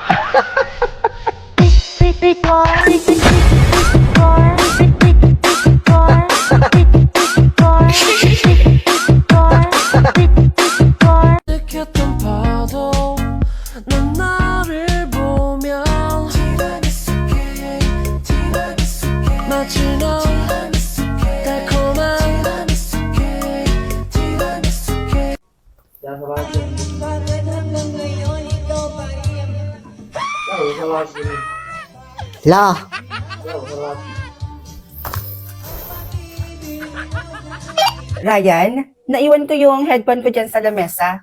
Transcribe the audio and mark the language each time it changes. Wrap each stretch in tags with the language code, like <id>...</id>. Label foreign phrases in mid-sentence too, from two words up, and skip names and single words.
<ko>느꼈던 파도 넌 나를 보면 마치 너 달콤한 La,</ko> <tl>Ryan, naiwan ko yung headphone ko dyan sa lamesa.</tl>